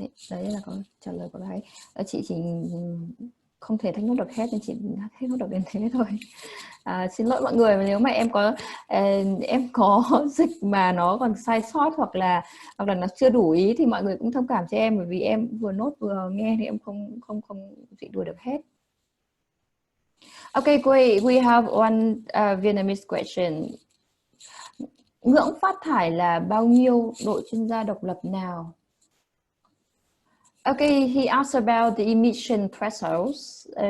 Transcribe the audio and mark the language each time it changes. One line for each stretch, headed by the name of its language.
Vietnamese: Đấy là câu trả lời của bác ấy. Chị chỉ không thể thách nốt được hết nên chị thách nốt được đến thế thôi. Xin lỗi mọi người nếu mà em có dịch mà nó còn sai sót hoặc là nó chưa đủ ý, thì mọi người cũng thông cảm cho em, bởi vì em vừa nốt vừa nghe thì em không dịch đuổi được hết.
English: Okay, great. We have one Vietnamese question.
Vietnamese: Ngưỡng phát thải là bao nhiêu, đội chuyên gia độc lập nào?
English: Okay, he asked about the emission thresholds.